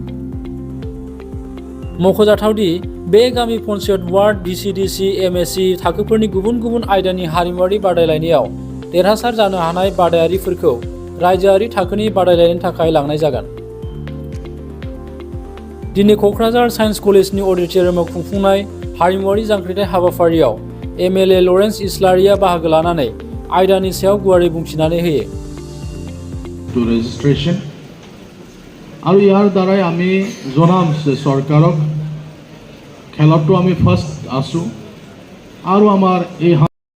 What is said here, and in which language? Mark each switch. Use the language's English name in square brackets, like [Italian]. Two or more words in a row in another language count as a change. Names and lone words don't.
[Bodo] मख'जाथावदि बे गामि पन्चायत, वार्ड, VCDC, MSc थाखोफोरनि गुबुन गुबुन आयदानि हारिमुआरि बादायलायनायाव देरहासार जानो हानाय बादायारिफोरखौ रायजोआरि थाखोनि बादायलायनायनि थाखाय लांनाय जागोन। दिनै क'क्राझार साइन्स कलेजनि अडिट'रियामाव खुंफुंनाय हारिमुआरि जांख्रिथाय हाबाफारियाव MLA लरेन्स इस्लारिया बाहागो लानानै आयदानि सायाव गुवारै बुंथिनानै होयो। [Assamese] ৰেজিষ্ট্ৰেশ্যন আৰু ইয়াৰ দ্বাৰাই আমি জনাম যে চৰকাৰক খেলতো আমি ফাৰ্ষ্ট আছোঁ আৰু আমাৰ এই